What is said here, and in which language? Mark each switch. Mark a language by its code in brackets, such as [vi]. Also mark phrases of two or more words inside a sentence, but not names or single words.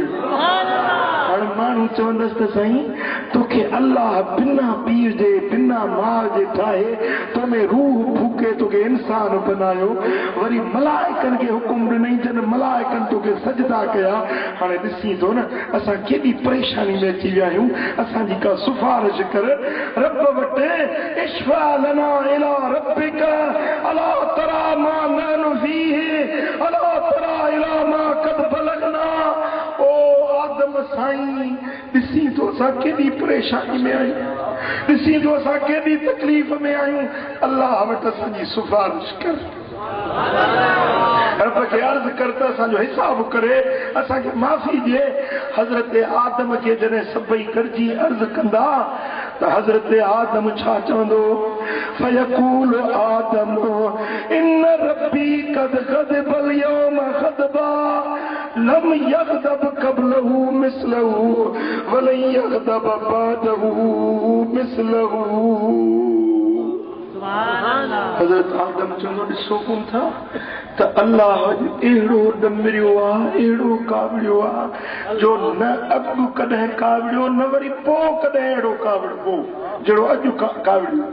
[sd] हाणे माण्हू चवंदसि त साईं तोखे अल्लाह बिना पीर जे बिना माउ जे ठाहे तो में रूह फूके तोखे इंसान बनायो, वरी मलाइकनि खे हुकुम ॾिनई जन मलाइकनि तोखे सजदा कया। हाणे ॾिसी थो न असां केॾी परेशानी में अची विया आहियूं। असांजी का सिफारिश कर रब वटि, [ar] اشفع لنا إلى ربك ألا ترى ما نحن فيه ألا ترى إلى ما قد بلغنا. [sd] ओ आदम साईं ॾिसी तो असां केॾी परेशानी में आहियूं, ॾिसी तो असां केॾी तकलीफ़ में आहियूं। अल्लाह वटि असांजी सिफारिश कर, रब खे अर्ज़ कर त असांजो हिसाब करे असांखे माफ़ी ॾिए। हज़रत आदम खे जॾहिं सभई गॾिजी अर्ज़ कंदा त हज़रत आदम छा चवंदो? [ar] فيقول آدم إن ربي قد غضب اليوم غضبا لم يغضب قبله مثله ولن يغضب بعده مثله. [sd] हज़रत आदम चवंदो ॾिसो कोन था त अल्लाह अहिड़ो ॾमिरियो आहे, अहिड़ो कावड़ियो आहे जो न अॻु कॾहिं कावड़ियो न वरी पोइ कॾहिं अहिड़ो कावड़ियो जहिड़ो अॼु कावड़ियो।